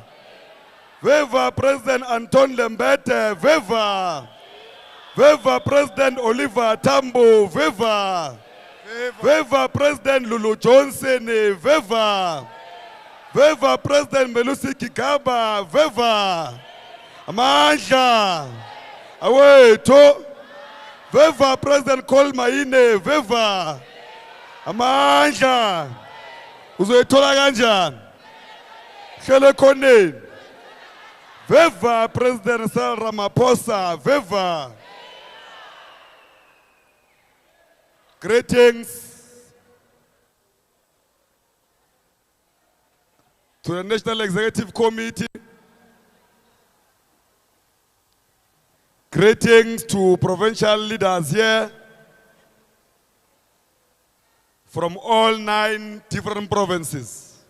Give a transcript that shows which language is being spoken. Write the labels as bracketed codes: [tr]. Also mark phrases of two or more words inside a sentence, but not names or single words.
[en] Viva President Anton Lembete! Viva! Viva President Oliver Tambo! Viva! Viva President Lulu Johnson! Viva! Viva President Melusi Kigaba! Viva! [zu] Mandla! Awethu! [en] Viva President Kolmaine! Viva! Mandla! [zu] Uzoyithola kanjani? Hlele khoneni. [en] Viva President Cyril Ramaphosa! Viva! Greetings to the National Executive Committee. Greetings to provincial leaders here from all 9 different provinces.